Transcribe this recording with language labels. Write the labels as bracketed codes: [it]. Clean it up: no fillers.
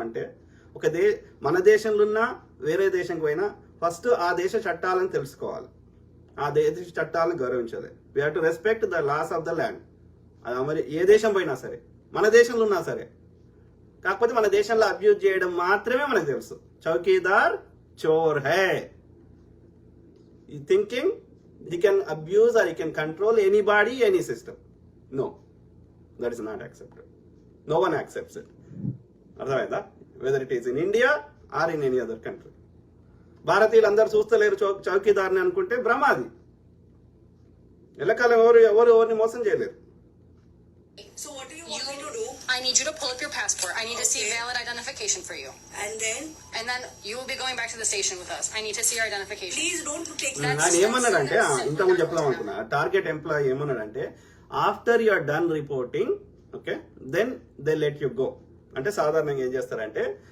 [te] అంటే మన దేశంలో ఉన్న వేరే దేశంకి పోయినా ఫస్ట్ ఆ దేశ చట్టాలను తెలుసుకోవాలి, ఆ దేశ చట్టాలను గౌరవించాలి. [en] We have to respect the laws of the land. [te] అది మరి ఏ దేశం పోయినా సరే, మన దేశంలో ఉన్నా సరే. కాకపోతే మన దేశంలో అబ్యూజ్ చేయడం మాత్రమే మనకు తెలుసు. [hi] చౌకీదార్ చోర్ హై. [en] ఈ thinking he can abuse or he can control anybody, any system. No, that is not accepted. No one accepts it. అర్థమైందా? whether it is in India or in any other country. [te] భారతీయులు అందరు చూస్తలేరు చౌకీదార్ని అనుకుంటే భ్రమాది. ఎల్లకాలం ఎవరిని మోసం చేయలేరు. [en] So what do you want me to do? I need you to pull up your passport. I need to see Okay. valid identification for you. And then And then you will be going back to the station with us. I need to see your identification. please don't take That's- that. [te] ఆయన ఏమన్నాడంటే ఇంతకుముందు చెప్దాం అనుకున్నా, target employee ఏమన్నాడంటే [en] After you are done reporting okay then they let you go. [te] అంటే సాధారణంగా ఏం చేస్తారంటే